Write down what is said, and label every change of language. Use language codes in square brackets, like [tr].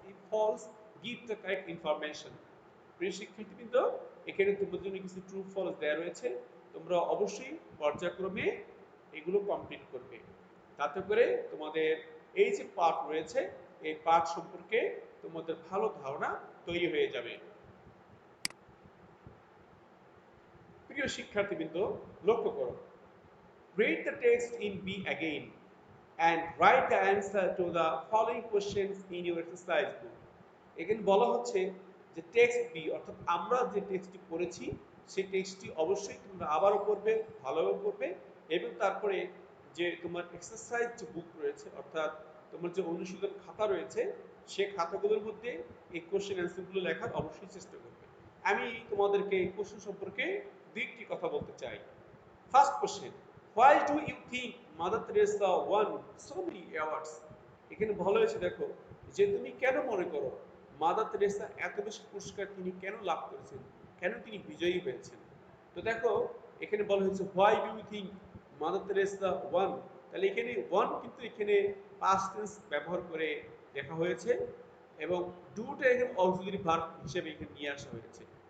[en] If false, give the correct information. [bn] প্রিয় শিক্ষার্থীবৃন্দ, এখানে তোমাদের জন্য কিছু ট্রু ফলস দেওয়া রয়েছে, তোমরা অবশ্যই পর্যায়ক্রমে এগুলো কমপ্লিট করবে। তাতে করে তোমাদের এই যে পাঠ রয়েছে এই পাঠ সম্পর্কে তোমাদের ভালো ধারণা তৈরি হয়ে যাবে। প্রিয় শিক্ষার্থীবৃন্দ, লক্ষ্য করো, [en] read the text in B again and write the answer to the following questions in your exercise book. [bn] এখানে বলা হচ্ছে যে টেক্সট বি অর্থাৎ আমরা যে টেক্সটটি পড়েছি সেই টেক্সটটি অবশ্যই তোমরা আবারও পড়বে, ভালোভাবে পড়বে এবং তারপরে যে তোমার এক্সারসাইজ যে বুক রয়েছে অর্থাৎ তোমার যে অনুশীলন খাতা রয়েছে সেই খাতাগুলোর মধ্যে এই কোশ্চেন অ্যান্সারগুলো লেখার অবশ্যই চেষ্টা করবে। আমি তোমাদেরকে এই কোশ্চেন সম্পর্কে দুইটি কথা বলতে চাই। First question, [en] why do you think Mother Teresa won so many awards? [bn] এখানে ভালো হয়েছে, দেখো যে তুমি কেন মনে করো মাদার তেরেসা এত বেশি পুরস্কার তিনি কেন লাভ করেছেন, কেন তিনি বিজয়ী হয়েছেন। তো দেখো এখানে বলা হয়েছে [en] why do you think Mother Teresa won, [bn] তাহলে এখানে ওয়ান কিন্তু এখানে পাস্ট টেন্স ব্যবহার করে লেখা হয়েছে এবং ডুটা এখানে অক্সিলারি ভার্ব হিসেবে এখানে নিয়ে আসা হয়েছে।